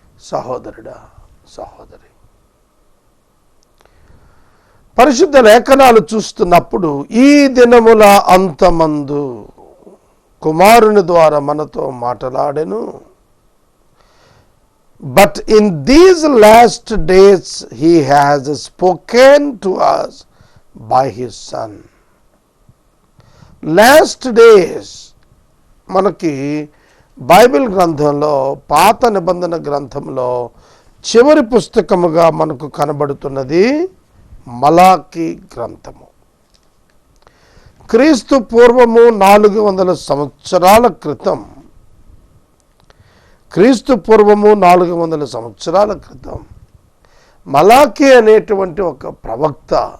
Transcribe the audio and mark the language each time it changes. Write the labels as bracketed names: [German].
[Telugu] సహోదరుడా, సహోదరి, పరిశుద్ధ లేఖనాలు చూస్తున్నప్పుడు ఈ దినముల అంతమందు కుమారుని ద్వారా మనతో మాట్లాడెను. [English] But in these last days he has spoken to us by his son. [Telugu] Last days మనకి బైబిల్ గ్రంథంలో, పాత నిబంధన గ్రంథంలో చివరి పుస్తకముగా మనకు కనబడుతున్నది మలాకి గ్రంథము. క్రీస్తు పూర్వము 400 సంవత్సరాల క్రితం, క్రీస్తు పూర్వము 400 సంవత్సరాల క్రితం మలాకి అనేటువంటి ఒక ప్రవక్త